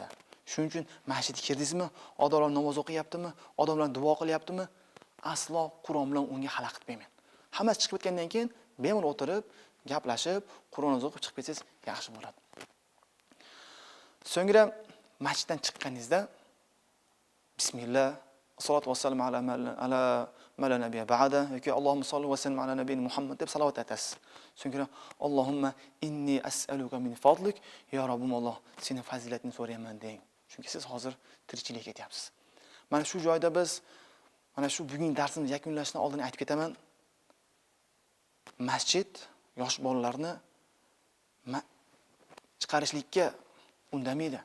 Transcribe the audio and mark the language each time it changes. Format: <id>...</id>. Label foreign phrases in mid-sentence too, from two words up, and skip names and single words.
<uz>Shuning uchun masjidga kirdingizmi? Odamlar namoz o'qiyaptimi? Odamlar duo qilyaptimi? Aslo Qur'on bilan unga xalaqit bermang. Hammasi chiqib ketgandan keyin bemalol o'tirib, gaplashib, Qur'on o'qib chiqib ketsangiz yaxshi bo'ladi. So'ngra masjiddan chiqqaningizda bismillah,</uz> <ar>الصلاة والسلام على النبي بعد</ar> <uz>yoki</uz> <ar>اللهم صل وسلم على نبي محمد</ar> <uz>deb salovat aytasiz. So'ngra</uz> <ar>اللهم إني أسألك من فضلك,</ar> <uz>ya Robbim Alloh, seni fazilatini so'rayman deng. Chunki siz hozir tirikchilik ketyapsiz. Mana shu joyda biz mana shu bugungi darsimizni yakunlashdan oldin aytib ketaman. Masjid yosh bolalarni chiqarishlikka undamaydi.</uz>